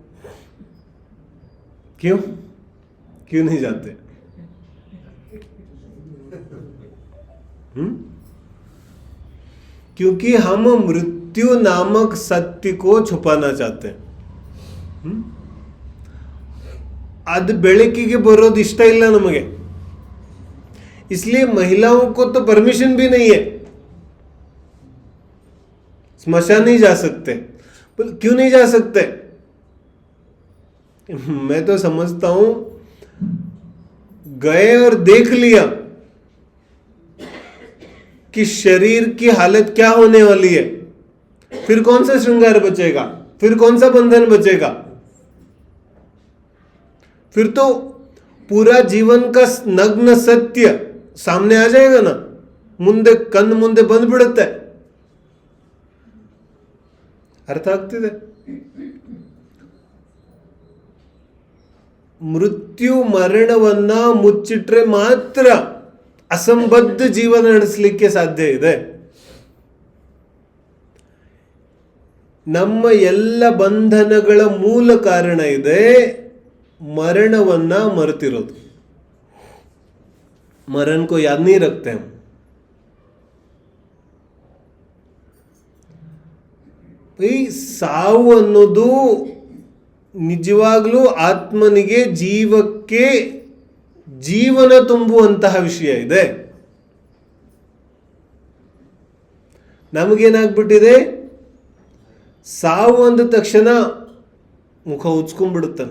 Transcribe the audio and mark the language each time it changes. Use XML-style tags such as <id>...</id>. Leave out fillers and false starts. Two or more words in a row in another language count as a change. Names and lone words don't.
<hi>क्यों नहीं जाते? क्योंकि हम मृत्यु नामक सत्य को छुपाना चाहते हैं.</hi> <kn>ಅದು ಬೆಳಕಿಗೆ ಬರೋದು ಇಷ್ಟ ಇಲ್ಲ ನಮಗೆ.</kn> <hi>इसलिए महिलाओं को तो परमिशन भी नहीं है, स्मशान नहीं जा सकते. क्यों नहीं जा सकते? मैं तो समझता हूं गए और देख लिया कि शरीर की हालत क्या होने वाली है, फिर कौन सा श्रृंगार बचेगा, फिर कौन सा बंधन बचेगा? फिर तो पूरा जीवन का नग्न सत्य सामने आ जाएगा ना.</hi> <kn>ಮುಂದೆ ಕಣ್ಣು ಮುಂದೆ ಬಂದ್ಬಿಡುತ್ತೆ. ಅರ್ಥ ಆಗ್ತಿದೆ? ಮೃತ್ಯು ಮರಣವನ್ನ ಮುಚ್ಚಿಟ್ರೆ ಮಾತ್ರ ಅಸಂಬದ್ಧ ಜೀವನ ನಡೆಸಲಿಕ್ಕೆ ಸಾಧ್ಯ ಇದೆ. ನಮ್ಮ ಎಲ್ಲ ಬಂಧನಗಳ ಮೂಲ ಕಾರಣ ಇದೆ ಮರಣವನ್ನ ಮರೆತಿರೋದು.</kn> <hi>मरण को याद नहीं रखते हम.</hi> <kn>ಈ ಸಾವು ಅನ್ನೋದು ನಿಜವಾಗ್ಲೂ ಆತ್ಮನಿಗೆ, ಜೀವಕ್ಕೆ ಜೀವನ ತುಂಬುವಂತಹ ವಿಷಯ ಇದೆ. ನಮಗೇನಾಗ್ಬಿಟ್ಟಿದೆ, ಸಾವು ಅಂದ ತಕ್ಷಣ ಮುಖ ಉಚ್ಕೊಂಡ್ಬಿಡುತ್ತಾನೆ.</kn>